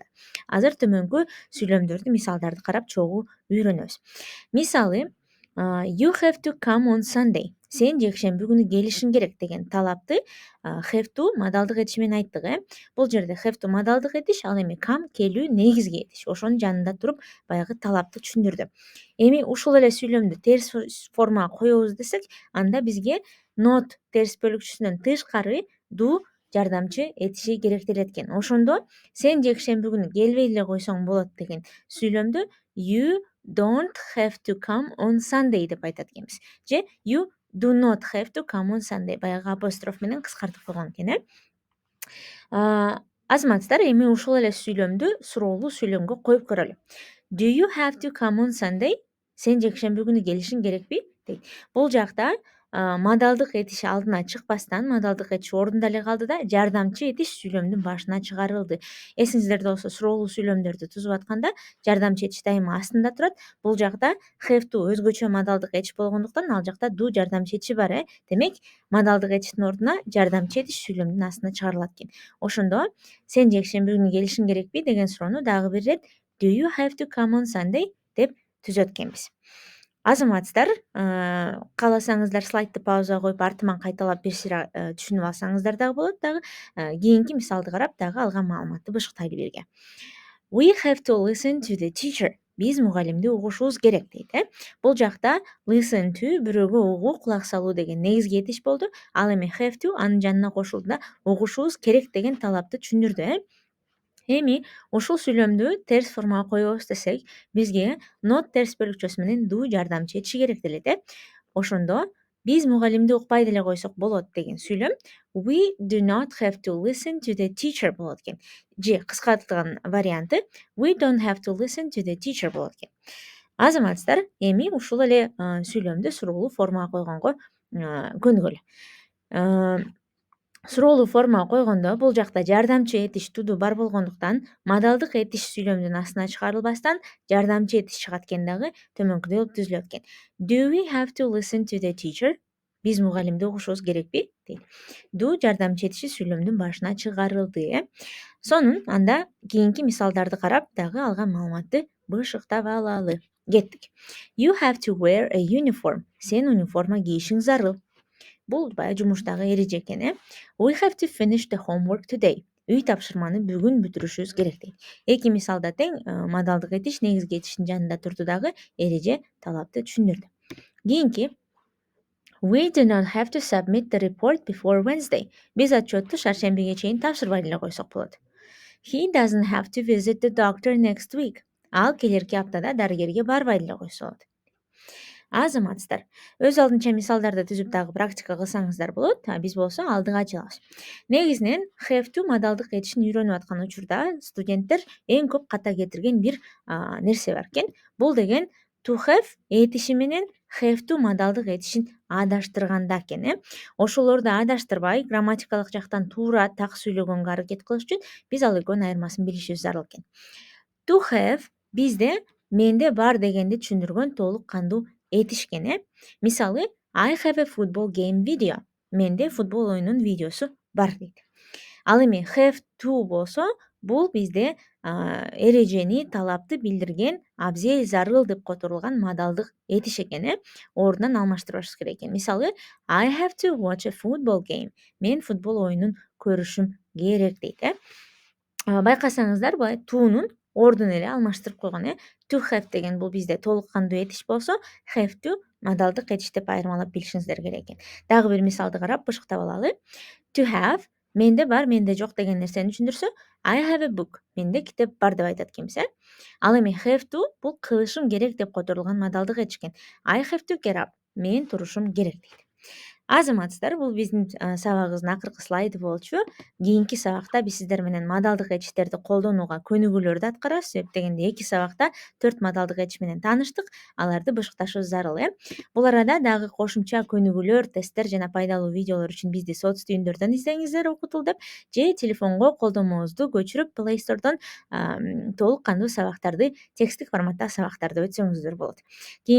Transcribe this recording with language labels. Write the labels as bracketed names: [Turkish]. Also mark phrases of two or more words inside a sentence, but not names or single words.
[Kyrgyz] Азыр төмөнкү сүйлөмдөрдү, мисалдарды карап чогуу үйрөнөбүз. Мисалы, [English] you have to come on Sunday. [Kyrgyz] Сен жекшемби күнү келишиң керек деген талапты [English] have to [Kyrgyz] модалдык этиш менен айттык. Бул жерде [English] have to [Kyrgyz] модалдык этиш, ал эми come келүү негизги этиш. Ошонун жанында туруп баягы талапты түшүндүрдү. Эми ушул эле сүйлөмдү терс формага коебуз десек, анда бизге not терс бөлүкчүсүнөн тышкары do жардамчы этиши керектелет экен. Ошондо сен жекшемби күнү келбей эле койсоң болот деген сүйлөмдү [English] you don't have to come on Sunday [Kyrgyz] деп айтат экенбиз. Же you do not have to come on Sunday, баягы апостроф менен кыскартып койгон экен. Азаматчылар, эми ушул эле сүйлөмдү суроолуу сүйлөмгө коюп көрөлү. [English] Do you have to come on Sunday? [Kyrgyz] Сен жекшемби күнү келишиң керекпи? Дейт. Бул жакта модалдык этиш алдына чыкпастан, модалдык этиш ордунда эле калды да, жардамчы этиш сүйлөмдүн башына чыгарылды. Эсиңиздерде болсо, суроолуу сүйлөмдөрдү түзүп атканда жардамчы этиш дайыма астында турат. Бул жакта [English] have to [Kyrgyz] өзгөчө модалдык этиш болгондуктан ал жакта do жардамчы этиши бар. Демек, модалдык этиштин ордуна жардамчы этиш сүйлөмдүн астына чыгарылат экен. Ошондо сен жекшемби күнү келишиң керекпи деген суроону дагы бир ирет [English] Do you have to come on Sunday [Kyrgyz] деп түзөт экенбиз. Азаматчылар, кааласаңыздар слайдты паузага коюп артыман кайталап бир сыйра түшүнүп алсаңыздар дагы болот. Дагы кийинки мисалды карап дагы алган маалыматты бышыктайлы бирге. [English] We have to listen to the teacher. [Kyrgyz] Биз мугалимди угушубуз керек дейт. Бул жакта [English] listen to [Kyrgyz] бирөөгө угуу, кулак салуу деген негизги этиш болду. Ал эми [English] have to [Kyrgyz] анын жанына кошулду да угушубуз керек деген талапты түшүндүрдү. Эми ушул сүйлөмдү терс формага коебуз десек, бизге not терс бөлүкчөсү менен do жардамчы этиши керектелет. Ошондо биз мугалимди укпай деле койсок болот деген сүйлөм [English] we do not have to listen to the teacher [Kyrgyz] болот экен. Же кыскартылган варианты [English] we don't have to listen to the teacher [Kyrgyz] болот экен. Азаматчылар, эми ушул эле сүйлөмдү суроолуу формага койгонго көнүгөлү. Суроолуу формага койгондо бул жакта жардамчы этиш туду бар болгондуктан модалдык этиш сүйлөмдүн астына чыгарылбастан жардамчы этиш чыгат экен дагы төмөнкүдөй болуп түзүлөт экен. [English] Do we have to listen to the teacher? [Kyrgyz] Биз мугалимди угушубуз керекпи? Дейт. Do жардамчы этиши сүйлөмдүн башына чыгарылды. Сонун анда кийинки мисалдарды карап дагы алган маалыматты бышыктап алалы. Кеттик. [English] You have to wear a uniform. [Kyrgyz] Сен униформа кийишиң зарыл. Бул баягы жумуштагы эреже экен. [English] We have to finish the homework today. [Kyrgyz] Үй тапшырманы бүгүн бүтүрүшүбүз керек дейт. Эки мисалда тең модалдык этиш негизги этиштин жанында турду дагы эреже талапты түшүндүрдү. [English] Кийинки We do not have to submit the report before Wednesday. [Kyrgyz] Биз отчетту шаршембиге чейин тапшырбай деле койсок болот. [English] He doesn't have to visit the doctor next week. [Kyrgyz] Ал келерки аптада дарыгерге барбай деле койсо болот. Азаматчылар, өз алдынча мисалдарды түзүп дагы практика кылсаңыздар болот. Биз болсо алдыга жылабыз. Негизинен [English] have to [Kyrgyz] модалдык этишин үйрөнүп аткан учурда студенттер эң көп ката кетирген бир нерсе бар экен. Бул деген [English] to have [Kyrgyz] этиши менен [English] have to [Kyrgyz] модалдык этишин адаштырганда экен. Ошолорду адаштырбай, грамматикалык жактан туура так сүйлөгөнгө аракет кылыш үчүн биз ал экөөнүн айырмасын билишибиз зарыл экен. [English] To have [Kyrgyz] бизде менде бар дегенди түшүндүргөн толук кандуу этиш экен. Мисалы, [English] I have a football game video. [Kyrgyz] Менде футбол оюнунун видеосу бар дейт. Ал эми [English] have to [Kyrgyz] болсо, бул бизде эрежени, талапты билдирген абзел зарыл деп которулган модалдык этиш экен. Ордунан алмаштырбашыбыз керек экен. Мисалы, [English] I have to watch a football game. [Kyrgyz] Мен футбол оюнун көрүшүм керек дейт. Байкасаңыздар, былай to'нун ордун эле алмаштырып койгон. [English] To have [Kyrgyz] деген бул бизде толук кандуу этиш болсо, [English] have to [Kyrgyz] модалдык этиш деп айырмалап билишиңиздер керек экен. Дагы бир мисалды карап бышыктап алалы. [English] To have [Kyrgyz] менде бар, менде жок деген нерсени түшүндүрсө, [English] I have a book. [Kyrgyz] Менде китеп бар деп айтат экенбиз. Ал эми [English] have to [Kyrgyz] бул кылышым керек деп которулган модалдык этиш экен. [English] I have to get up. [Kyrgyz] Мен турушум керек дейт. Азаматсыздар, бул биздин сабагыбыздын акыркы слайды болчу. Кийинки сабакта биз сиздер менен модалдык этиштерди колдонууга көнүгүүлөрдү аткарабыз. Себеп дегенде 2 сабакта 4 модалдык этиш менен тааныштык, аларды бышыкташыбыз зарыл. Бул арада дагы кошумча көнүгүүлөр, тесттер жана пайдалуу видеолор үчүн бизди соц түйүндөрдөн издеңиздер, окутул деп, же телефонго колдонмобузду көчүрүп Play Store'дон толук кандуу сабактарды, тексттик форматта сабактарды өтсөңүздөр болот.